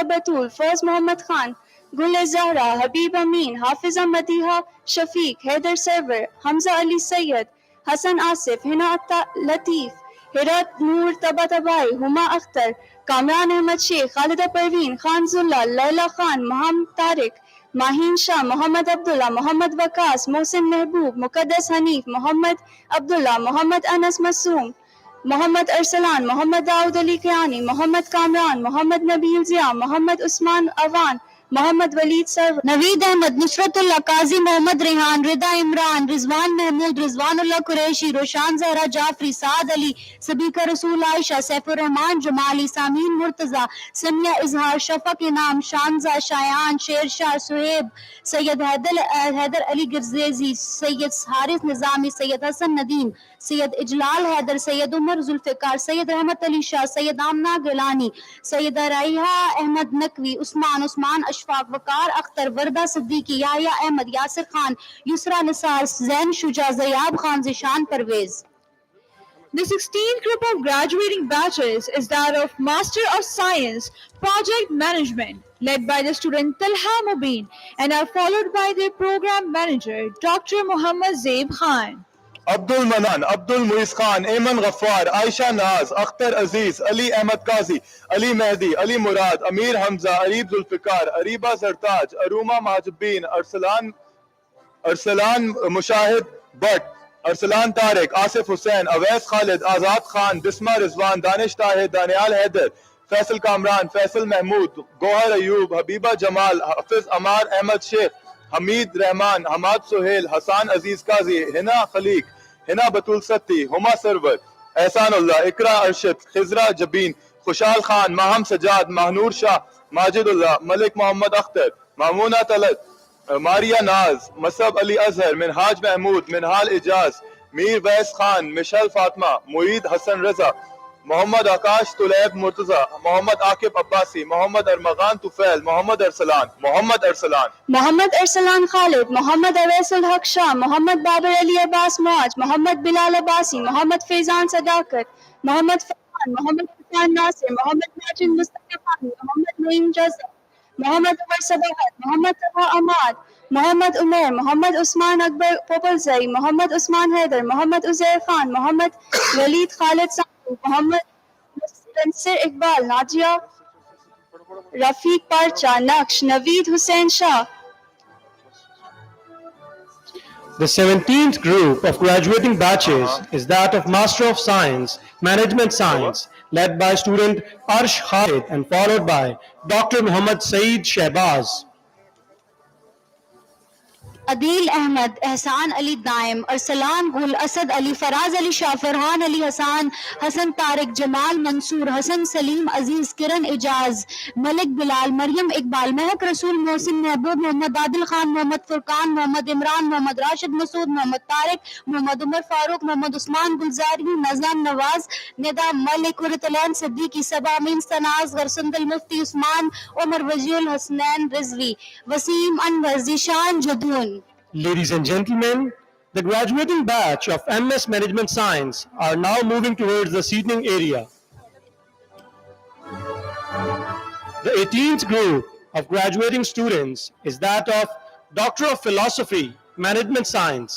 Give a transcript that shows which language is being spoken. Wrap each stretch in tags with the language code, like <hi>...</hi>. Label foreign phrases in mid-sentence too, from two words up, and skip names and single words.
<en>Batul, Faiz Muhammad Khan, Gul Zahra, Habib Amin, Hafiza Madiha Shafiq, Haider Server, Hamza Ali Sayyid, Hassan Asif, Hina Latif, Hirat Noor Tabatabai, Huma Akhtar, Kamran Ahmad Sheikh, Khalida Parveen, Khan Zulla, Laila Khan, Muhammad Tariq, Mahin Shah, Muhammad Abdullah, Muhammad Waqas, Mohsin Mehboob, Muqaddas Hanif, Muhammad Abdullah, Muhammad Anas Masoom, Muhammad Arsalan, Muhammad Daud Ali Kiani, Muhammad Kamran, Muhammad Nabil Zia, Muhammad Usman Awan, Muhammad Waleed Sarwar, Naveed Ahmad, Nusratullah, Qazi Muhammad Rehan, Rida Imran, Rizwan Mahmood, Rizwanullah Qureshi, Roshan Zahra Jafri, Saad Ali, Sabika Rasool Aisha, Saifur Rahman Jamali, Samin Murtaza, Samia Izhar, Shafaq Inam, Shanza, Shayan, Sher Shah, Suhaib, Sayyid Haider Ali Girzezi, Sayyid Harith Nizami, Sayyid Hassan Nadeem, Sayyid Ijlal Haider, Sayyid Umar Zulfikar, Sayyid Rahmat Ali Shah, Sayyid Amna Gilani, Sayyid Raiha Ahmad Naqvi, Usman Ashfaq, Waqar Akhtar, Warda Siddiqui, Yahya Ahmad, Yasir Khan, Yusra Nisar, Zain Shuja, Zayab Khan, Zishan Parvez. The 16th group of graduating batches is that of Master of Science Project Management, led by the student Talha Mubin and are followed by their program manager Dr. Muhammad Zaib Khan. Abdul Manan, Abdul Muiz Khan, Ayman Ghaffar, Aisha Naz, Akhtar Aziz, Ali Ahmad Qazi, Ali Mehdi, Ali Murad, Amir Hamza, Arib Zulfikar, Ariba Zartaj, Aruma Majubbin, Arsalan Mushahid Butt, Arsalan Tariq, Asif Hussain, Awais Khalid, Azad Khan, Bisma Rizwan, Danish Tahir, Danial Haider, Faisal Kamran, Faisal Mahmood, Gohar Ayub, Habiba Jamal, Hafiz Amar Ahmad Sheikh, Hamid Rahman, Hamad Sohail, Hassan Aziz Qazi, Hina Khaliq, Hina Batul Satti, Huma Sarwar, Ehsanullah, Ikra Arshid, Khizra Jabin, Khushal Khan, Maham Sajad, Mahnur Shah, Majidullah, Malik Muhammad Akhtar, Mamuna Talat, Maria Naz, Masab Ali Azhar, Minhaj Mahmood, Minhal Ijaz, Mir Wais Khan, Michelle Fatma, Mueed Hassan Raza, Muhammad Akash Tulaib Murtaza, Muhammad Akib Abbasi, Muhammad Armagan Tufail, Muhammad Arsalan, Muhammad Arsalan Khalid, Muhammad Awaisul Haq Shah, Muhammad Babar Ali Abbas Muaj, Muhammad Bilal Abbasi, Muhammad Faizan Sadakat, Muhammad Faihan, Muhammad Hassan Nasir, Muhammad Majid Mustafa Khan, Muhammad Naeem Jaza, Muhammad Umar Sabahat, Muhammad Taha Ahmad, Muhammad Umair, Muhammad Usman Akbar Popalzai, Muhammad Usman Haider, Muhammad Uzair Khan, Muhammad Walid Khalid Sandhu, Muhammad Spencer Iqbal, Nadia Rafiq Parcha, Naqsh, Naveed Hussain Shah. The 17th group of graduating batches is that of Master of Science, Management Science, led by student Arsh Khalid and followed by Dr. Muhammad Saeed Shehbaz. Adil Ahmed, Ehsan Ali Daim, Arsalan Gul, Asad Ali, Faraz Ali Shah, Farhan Ali Hassan, Hassan Tariq, Jamal Mansoor, Hassan Salim Aziz, Kiran Ijaz, Malik Bilal, Maryam Iqbal, Mehak Rasul Mohsin Mehboob, Muhammad Adil Khan, Muhammad Furqan, Muhammad Imran, Muhammad Rashid Masood, Muhammad Tariq, Muhammad Umar Farooq, Muhammad Usman Gulzari, Nazam Nawaz, Nida Malik, Uratalan Siddiqui, Sabah Amin Sanaz, Garsundal Mufti Usman, Omar Wajiul Hasnan Rizvi, Wasim Anwar, Zishan Jadun. Ladies and gentlemen, the graduating batch of MS Management Science are now moving towards the seating area. The 18th group of graduating students is that of Doctor of Philosophy, Management Science.</en>